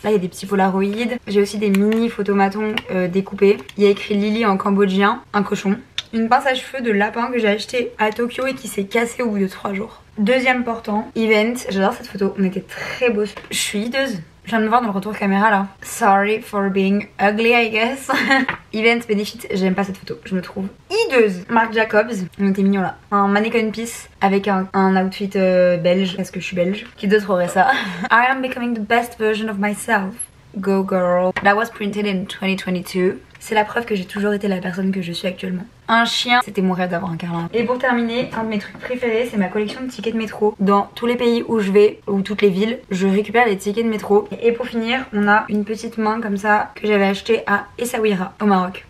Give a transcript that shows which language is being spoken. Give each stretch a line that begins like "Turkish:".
French: Là il y a des petits polaroïdes. J'ai aussi des mini photomatons découpés. Il y a écrit Lily en cambodgien, un cochon. Une pince à cheveux de lapin que j'ai acheté à Tokyo et qui s'est cassée au bout de 3 jours. Deuxième portant, event. J'adore cette photo, on était très beaux. Je suis hideuse. Je viens de me voir dans le retour caméra là.
English: Sorry for being ugly I guess.
French: Event Benefit, j'aime pas cette photo, je me trouve hideuse. Marc Jacobs, on était mignons là. Un mannequin piece avec un outfit belge, parce que je suis belge. Qui d'autre aurait ça?
English: I am becoming the best version of myself. Go girl. That was printed in 2022.
French: C'est la preuve que j'ai toujours été la personne que je suis actuellement. Un chien, c'était mon rêve d'avoir un câlin. Et pour terminer, un de mes trucs préférés, c'est ma collection de tickets de métro. Dans tous les pays où je vais, ou toutes les villes, je récupère les tickets de métro. Et pour finir, on a une petite main comme ça que j'avais acheté à Essaouira, au Maroc.